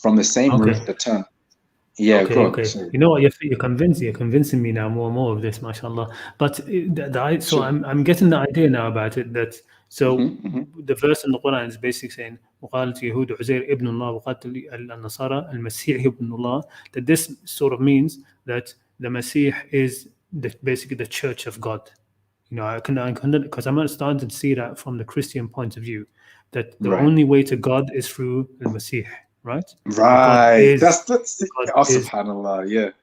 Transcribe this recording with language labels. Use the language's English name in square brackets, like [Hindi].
[English] From the same root, the term. Yeah, okay. You know what? You're convincing me now more and more of this, mashallah. But so I'm getting the idea now about it. That the verse in the Quran is basically saying, [Arabic] وقالت يهود عزير ابن الله وقالت النصارى المسيح ابن الله. [English] That this sort of means that the Masih is basically the church of God. You know, I can because I'm starting to see that from the Christian point of view, that the only way to God is through the Masih. Right. That's subhanallah. Yeah.